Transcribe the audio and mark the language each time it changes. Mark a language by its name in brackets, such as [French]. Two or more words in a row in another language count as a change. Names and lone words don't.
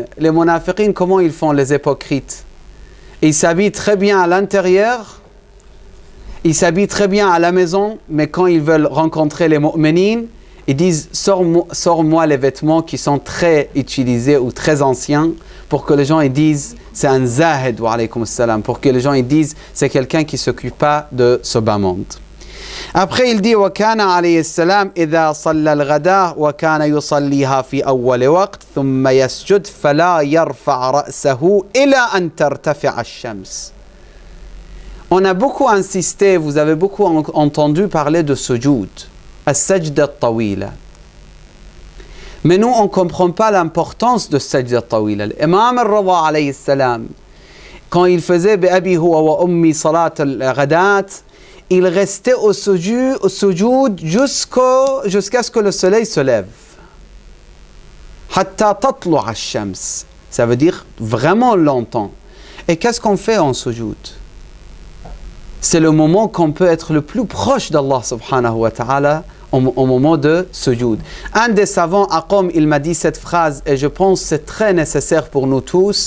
[French] Les munafiqin, comment ils font, les hypocrites? Ils s'habillent très bien à l'intérieur, ils s'habillent très bien à la maison, mais quand ils veulent rencontrer les mu'minines, ils disent sors-moi les vêtements qui sont très utilisés ou très anciens, pour que les gens ils disent c'est un zahid, [Arabic] وعليكم السلام, [French] pour que les gens ils disent c'est quelqu'un qui ne s'occupe pas de ce bas monde. Après il dit [Arabic] وكان عليه السلام إذا صلى الغداء وكان يصليها في أول وقت ثم يسجد فلا يرفع رأسه إلى أن ترتفع الشمس. [French] On a beaucoup insisté, vous avez beaucoup entendu parler de sujoud, [Arabic] السجدة الطويلة. [French] Mais nous, on ne comprend pas l'importance de [Arabic] سجدة الطويلة. [French] L'imam al-Rida [Arabic] عليه السلام, [French] quand il faisait [Arabic] بأبي هو وأمي صلاة الغداة, [French] il restait au sujoud jusqu'à ce que le soleil se lève. [Arabic] حتى تطلع الشمس. [French] Ça veut dire vraiment longtemps. Et qu'est-ce qu'on fait en sujoud? C'est le moment qu'on peut être le plus proche d'Allah [Arabic] سبحانه وتعالى [French] au moment de sujoud. Un des savants, Aqam, il m'a dit cette phrase et je pense que c'est très nécessaire pour nous tous.